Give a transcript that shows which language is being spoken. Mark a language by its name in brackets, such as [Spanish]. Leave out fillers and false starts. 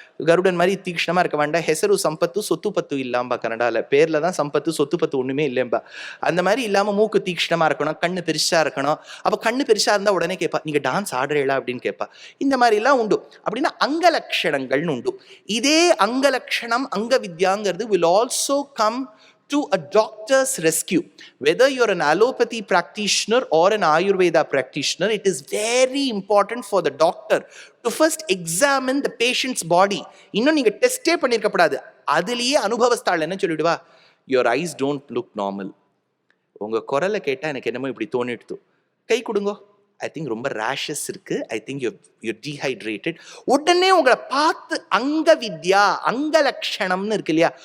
[Tamil] கருடன் மாதிரி தீக்ஷ்ணமா இருக்க வேண்டாம். [Kannada] ஹெசரு சம்பத்து [Tamil] சொத்து பத்து இல்லாம்பா. கன்னடால பேர்ல தான் சம்பத்து, சொத்து பத்து ஒண்ணுமே இல்லைம்பா. அந்த மாதிரி இல்லாம மூக்கு தீக்ஷ்ணமா இருக்கணும், கண்ணு பெருசா இருக்கணும். அப்ப கண்ணு பெருசா இருந்தா உடனே கேட்பா, நீங்க டான்ஸ் ஆடுறீங்களா அப்படின்னு கேட்பா. இந்த மாதிரி எல்லாம் உண்டு. அப்படின்னா அங்க லட்சணங்கள்னு உண்டு. இதே அங்க லட்சணம் அங்க வித்யாங்கிறது [English] will also come to a doctor's rescue. Whether you're an allopathy practitioner or an Ayurveda practitioner, it is very important for the doctor to first examine the patient's body. [Tamil] இன்னும் நீங்க டெஸ்டே பண்ணிருக்கப்படாது, அதுலயே அனுபவஸ்தாள் என்ன சொல்லிடுவா, [English] your eyes don't look normal. [Tamil] உங்க குரலை கேட்டா எனக்கு என்னமோ இப்படி தோணிடுது, கை கொடுங்கோ, ஐ திங்க் ரொம்ப ரேஷஸ் இருக்கு, [English] I think you're dehydrated. [Tamil] உடனே உங்களை பார்த்து அங்க வித்யா அங்க லட்சணம்னு இருக்கு இல்லையா.